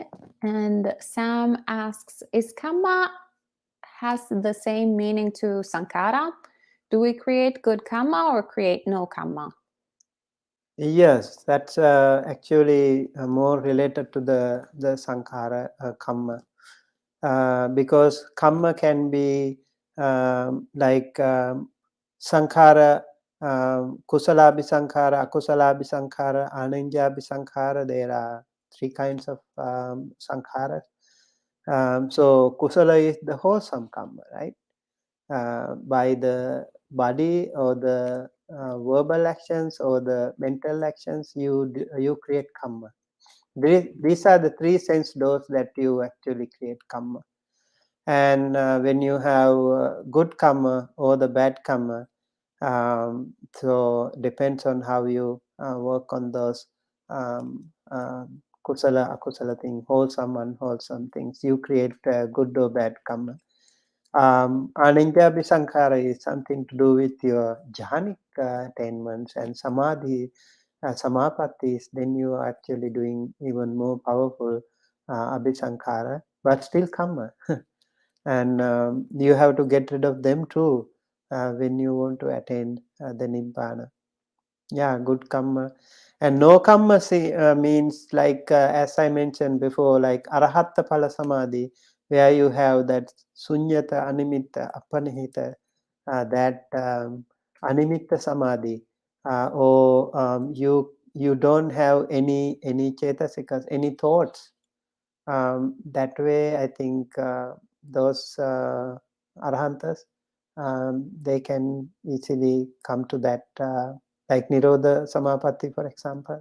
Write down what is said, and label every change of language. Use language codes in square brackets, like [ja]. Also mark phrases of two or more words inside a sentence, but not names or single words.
[en] And Sam asks, is karma has the same meaning to sankhara? Do we create good karma or create no karma? Yes, that's actually more related to the sankhara karma, because karma can be like sankhara, [pi] kusala akusala ananja. [en] There are three kinds of sankharas. So kusala is the wholesome karma, right? By the body or the verbal actions or the mental actions, you create karma. These are the three sense doors that you actually create karma. And when you have good karma or the bad karma, so depends on how you work on those [pi] kusala akusala [en] things, wholesome unwholesome things. You create good or bad karma. [pi] Aninjabhi Sankhara [en] is something to do with your jhanic attainments and [pi] samadhi, samapatis. [en] Then you are actually doing even more powerful abhisankhara, but still karma. And you have to get rid of them too when you want to attain the nibbana. Yeah, good karma. And no karma means like, as I mentioned before, like [pi] arahatta phala samadhi, [en] where you have that [pi] sunyata, animitta, apanihita, [en] that [pi] animitta samadhi, [en] or you don't have any cetasikas, any thoughts. That way, I think those arhantas, they can easily come to that, like [pi] Nirodha Samapatti, [en] for example.